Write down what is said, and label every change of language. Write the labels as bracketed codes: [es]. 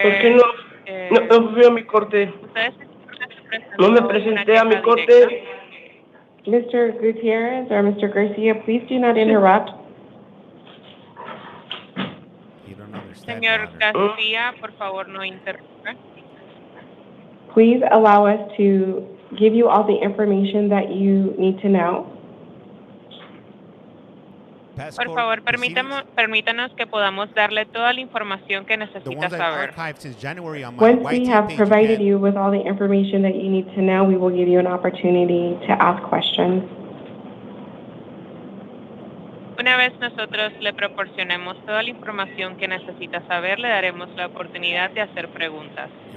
[es] ¿Por qué no fui a mi corte? No me presenté a mi corte. [en] Mr. Gutierrez or Mr. Garcia, please do not interrupt. [es] Señor García, por favor, no interrumpa. [en] Please allow us to give you all the information that you need to know. [es] Por favor, permítanos que podamos darle toda la información que necesita saber. [en] Once we have provided you with all the information that you need to know, we will give you an opportunity to ask questions. [es] Una vez nosotros le proporcionemos toda la información que necesita saber, le daremos la oportunidad de hacer preguntas.